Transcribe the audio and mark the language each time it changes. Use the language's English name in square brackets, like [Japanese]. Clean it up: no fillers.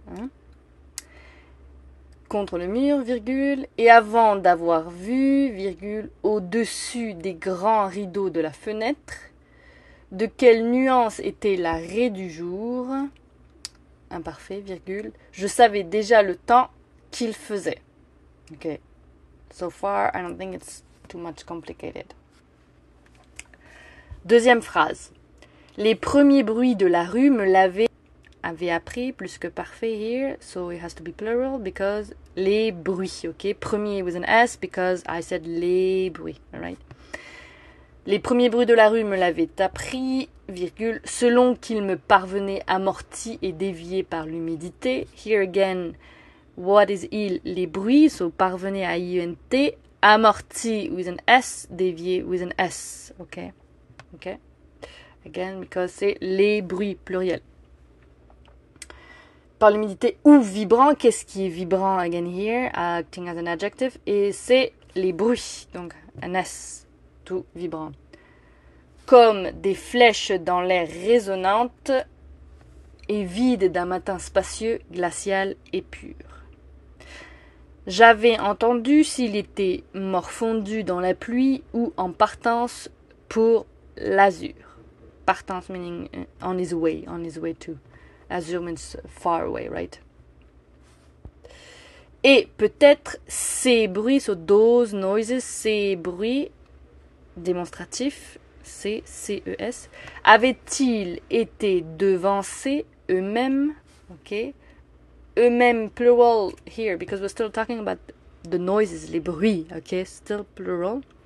[French] Hein, contre le mur, virgule. Et avant d'avoir vu, virgule, au-dessus des grands rideaux de la fenêtre, de quelle nuance était la raie du jour ? Imparfait, virgule. Je savais déjà le temps qu'il faisait. Ok. [English] So far, I don't think it's too much complicated. [French] Deuxième phrase. Les premiers bruits de la rue me l'avaient appris, plus que parfait here. [English] So it has to be plural because les bruits. Ok. Premier with an S because I said les bruits. Alright. Les premiers bruits de la rue me l'avaient appris, virgule, selon qu'il me parvenait amorti et dévié par l'humidité. Here again, what is il? Les bruits, so parvenait à INT, amorti with an S, dévié with an S. Ok. Ok. [French] Again, because c'est les bruits, pluriel. Par l'humidité ou vibrant, qu'est-ce qui est vibrant again here? Acting as an adjective. Et c'est les bruits, donc un S. Tout vibrant. Comme des flèches dans l'air résonnante et vide d'un matin spacieux, glacial et pur. J'avais entendu s'il était morfondu dans la pluie ou en partance pour l'azur. [English] Partance meaning on his way to. Azur means far away, right? [French] Et peut-être ces bruits, so those noises, ces bruits démonstratif, C-C-E-S, avaient-ils été devancés eux-mêmes, ok, eux-mêmes, plural here, because we're still talking about the noises, les bruits, ok, still plural,